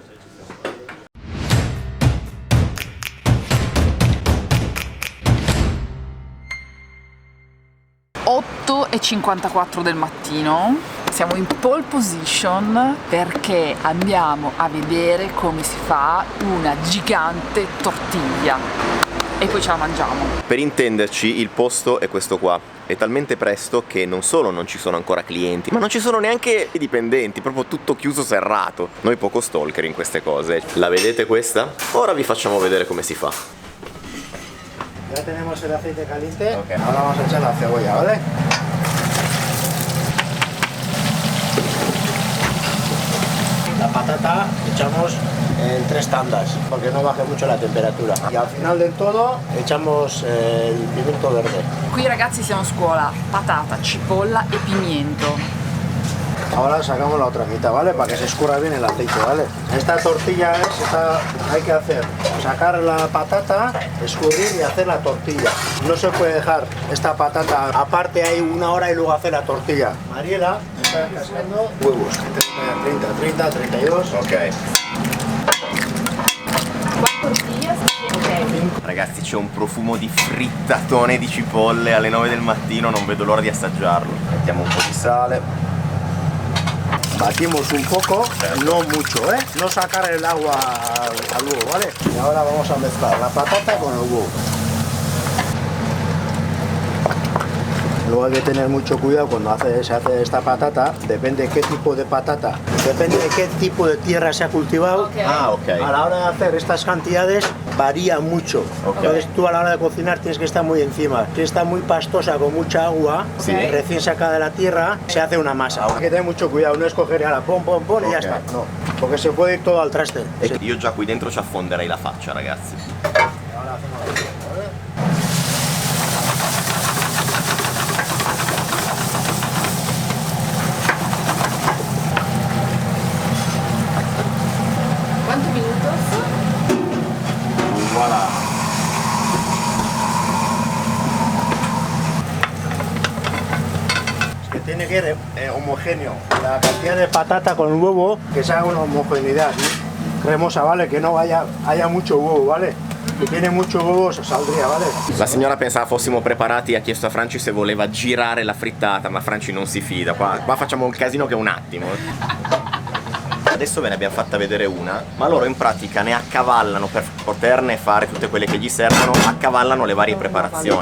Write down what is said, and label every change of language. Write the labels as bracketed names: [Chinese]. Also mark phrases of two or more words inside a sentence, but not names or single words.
[Italian] 8:54 del mattino, siamo in pole position perché andiamo a vedere come si fa una gigante tortiglia e poi ce la mangiamo. Per intenderci, il posto è questo qua. È talmente presto che non solo non ci sono ancora clienti, ma non ci sono neanche i dipendenti, proprio tutto chiuso, serrato. Noi poco stalker in queste cose. La vedete questa? Ora vi facciamo vedere come si fa. [Spanish] Ya tenemos el aceite caliente, Okay. Ahora vamos a echar la cebolla, ¿vale? La patata echamos en 3 tandas, porque no baje mucho la temperatura. Y al final del todo echamos el pimiento verde. [Italian] Qui ragazzi siamo a scuola: patata, cipolla e pimiento. [Spanish] Ahora sacamos la otra mitad, ¿vale? Para que se escurra bien el aceite, ¿vale? Esta tortilla hay que hacer, sacar la patata, escurrir y hacer la tortilla. No se puede dejar esta patata aparte ahí 1 hora y luego hacer la tortilla. Mariela está cascando huevos, 30, 32. Ok. [Italian] Ragazzi, c'è un profumo di frittatone di cipolle alle 9 del mattino, non vedo l'ora di assaggiarlo. Mettiamo un po' di sale. [Spanish] Batimos un poco, no mucho, ¿eh? No sacar el agua al huevo, ¿vale? Y ahora vamos a mezclar la patata con el huevo. Luego hay que tener mucho cuidado cuando se hace esta patata, depende de qué tipo de patata, depende de qué tipo de tierra se ha cultivado. Okay. Ah, ok. A la hora de hacer estas cantidades varía mucho. Ok. Entonces tú a la hora de cocinar tienes que estar muy encima. Si está muy pastosa con mucha agua, Sí. recién sacada de la tierra, se hace una masa. Hay que tener mucho cuidado, no escoger a la pom y ya Ok. está. No, porque se puede ir todo al traste. [Italian] E io già qui dentro ci affonderei la faccia, ragazzi. [Spanish] Ahora hacemos así, ¿vale? [Italian] Quanti minutos? [Spanish] Voilà. Es que tiene que ir homogéneo. La cantidad de patata con el huevo, que se haga una homogeneidad, ¿sí? Cremosa, ¿vale? Que no haya mucho huevo, ¿vale? Se tiene mucho huevo saldría, ¿vale? [Italian] La signora pensava fossimo preparati, ha chiesto a Franci se voleva girare la frittata, ma Franci non si fida. Qua facciamo un casino che è un attimo. Adesso ve ne abbiamo fatta vedere una, ma loro in pratica ne accavallano per poterne fare tutte quelle che gli servono, accavallano le varie preparazioni.